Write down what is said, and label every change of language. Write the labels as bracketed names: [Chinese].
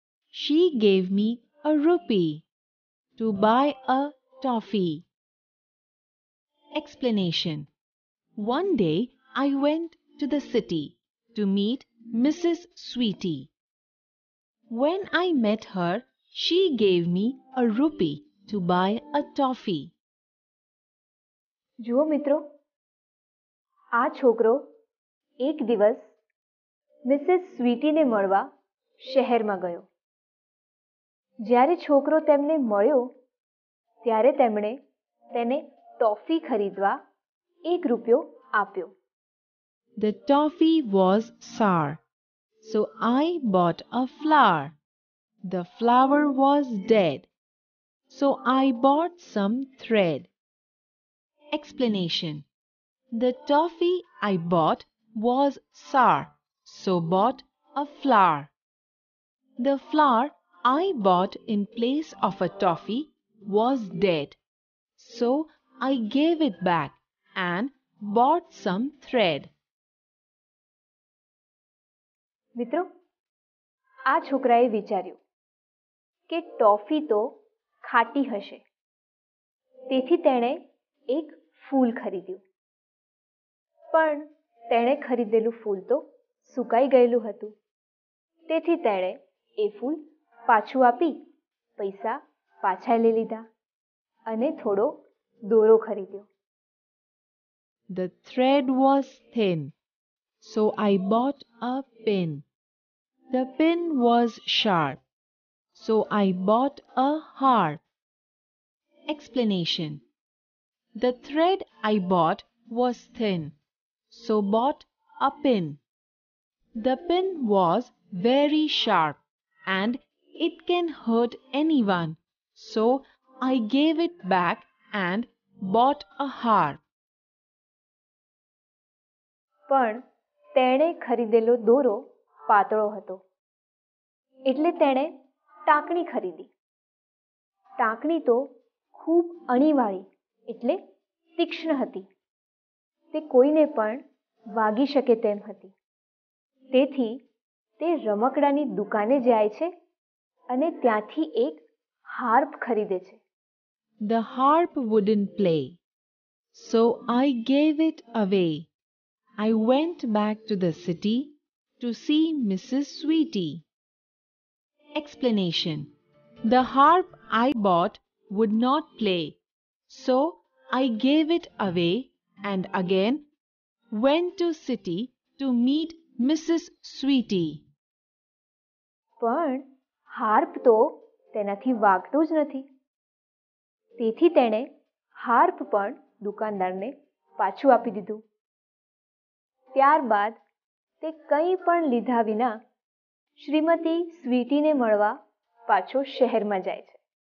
[English] she gave me a rupee to buy a toffee. Explanation. One day I went to the city to meet Mrs. Sweetie. When I met her, she gave me a rupee to buy a toffee. [Gujarati] જુઓ મિત્રો, આ છોકરો એક દિવસ Mrs સ્વીટીને મળવા શહેરમાં ગયો. જ્યારે છોકરો તેમને મળ્યો ત્યારે તેમણે તેને ટોફી ખરીદવા 1 રૂપિયો આપ્યો. [English] The toffee was sour, so I bought a flower. The flower was dead, so I bought some thread. Explanation. The toffee I bought was sour, so bought a flower. The flower I bought in place of a toffee was dead, so I gave it back and bought some thread. [Gujarati] મિત્રો, આ છોકરાએ વિચાર્યું કે toffee તો ખાટી હશે, તેથી તેણે એક ફૂલ ખરીદ્યું. પણ તેણે ખરીદેલું ફૂલ તો સુકાઈ ગયેલું હતું, તેથી તેણે એ ફૂલ પાછું આપી પૈસા પાછા લઈ લીધા અને થોડો દોરો ખરીદ્યો. [English] The thread was thin, so I bought a pin. The pin was sharp, so I bought a harp. Explanation. The thread I bought was thin, so bought a pin. The pin was very sharp and it can hurt anyone, so I gave it back and bought a harp. [Gujarati] પણ તેણે ખરીદેલો દોરો પાતળો હતો, એટલે તેણે ટાંકણી ખરીદી. ટાંકણી તો ખૂબ અણીવાળી એટલે તીક્ષ્ણ હતી. તે કોઈને પણ વાગી શકે તેમ હતી. તેથી તે રમકડાની દુકાને જાય છે અને ત્યાંથી એક હાર્પ ખરીદે છે. [English] The harp wouldn't play, so I gave it away. I went back to the city to see Mrs. Sweetie. Explanation. The harp I bought would not play, so I gave it away and again went to city to meet Mrs. Sweetie. [Gujarati] પણ harp તો તેનાથી વાગતો જ નથી, તેથી તેણે harp પણ દુકાનદારને પાછું આપી દીધું. ત્યારબાદ તે કંઈ પણ લીધા વિના શ્રીમતી સ્વીટીને મળવા પાછો શહેરમાં જાય છે.